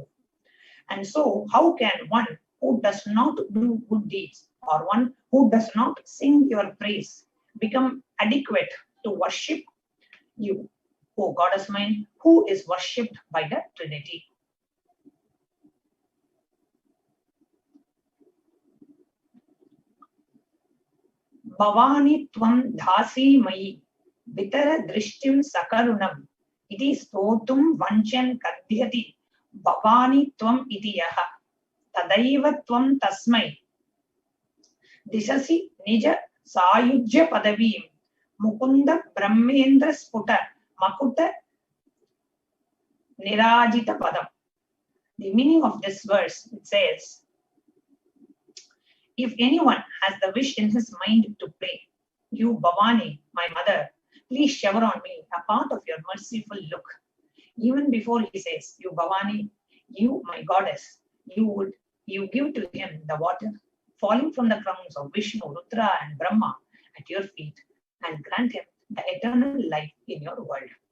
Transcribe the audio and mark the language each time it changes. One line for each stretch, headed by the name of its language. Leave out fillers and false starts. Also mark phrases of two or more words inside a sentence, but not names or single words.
English: And so, how can one who does not do good deeds or one who does not sing your praise become adequate to worship you, O Goddess Mind, who is worshipped by the Trinity?
Sanskrit: भवानि त्वं दासे मयि वितर दृष्टिं सकरुणाम् इति स्तोतुं वाञ्छन् कथयति भवानि त्वम् इति यः तदैव त्वं तस्मै दिशसि निज सायुज्य पदवीं मुकुन्द ब्रह्मेन्द्र स्फुट मकुट नीराजित पदाम्.
English: The meaning of this verse, it says, if anyone has the wish in his mind to pray, you Bhavani, my mother, please shower on me a part of your merciful look. Even before he says, you Bhavani, you my goddess, you give to him the water falling from the crowns of Vishnu, Rudra and Brahma at your feet and grant him the eternal life in your world.